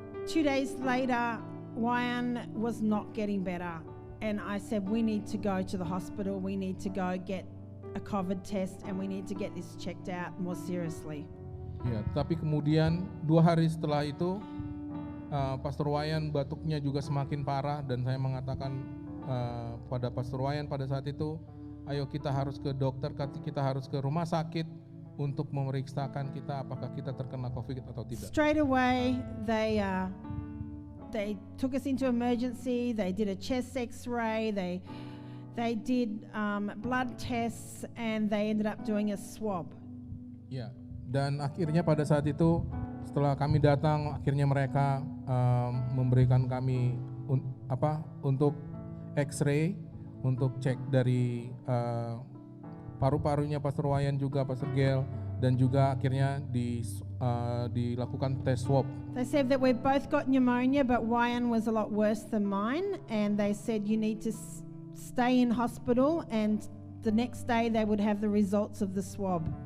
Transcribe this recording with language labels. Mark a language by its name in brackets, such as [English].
[English] 2 days later, Wayan was not getting better. And I said, we need to go to the hospital. We need to go get a COVID test and we need to get this checked out more seriously. [Indonesian] Ya, tapi kemudian 2 hari setelah itu Pastor Wayan batuknya juga semakin parah dan saya mengatakan pada Pastor Wayan pada saat itu, ayo kita harus ke dokter, kita harus ke rumah sakit untuk memeriksakan kita apakah kita terkena COVID atau tidak. [English] Straight away, they took us into emergency. They did a chest X-ray. They did blood tests, and they ended up doing a swab. [Indonesian] Ya, dan akhirnya pada saat itu setelah kami datang, akhirnya mereka memberikan kami untuk X-ray untuk cek dari paru-parunya Pastor Wayan juga Pastor Gel, dan juga akhirnya dilakukan tes swab. [English] They said that we both got pneumonia, but Wayan was a lot worse than mine, and they said you need to stay in hospital, and the next day they would have the results of the swab.